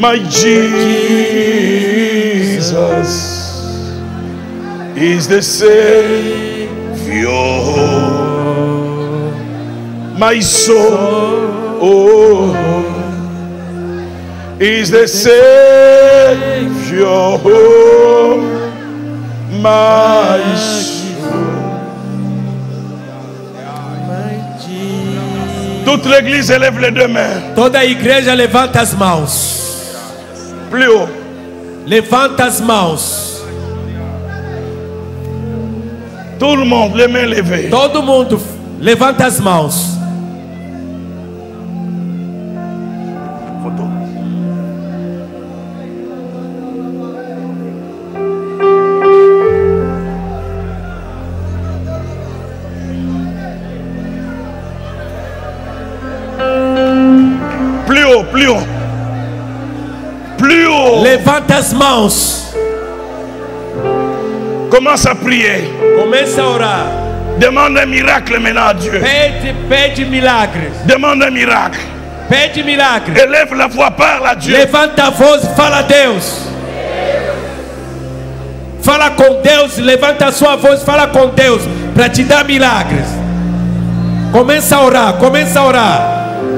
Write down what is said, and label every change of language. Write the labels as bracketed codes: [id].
[en] my Jesus, is the Savior, my soul, oh, is the Savior, my soul. [fr] Toute l'église élève les deux mains. [pt] Toda a igreja levanta as mãos. [fr] Plus haut. [pt] Levanta as mãos. [fr] Tout le monde, les mains levées. [pt] Todo mundo levanta as mãos. [fr] Photo. Plus haut, plus haut. Plus haut. [pt] Levanta as mãos. [fr] Commence à prier. [pt] Começa a orar. [fr] Demande un miracle maintenant à Dieu. [pt] Pede milagres. [fr] Demande un miracle. [pt] Pede milagres. [fr] Élève la voix, parle à Dieu. [pt] Levanta a voz e fala a Deus. Fala com Deus, levanta a sua voz, fala com Deus para te dar milagres. Começa a orar, começa a orar.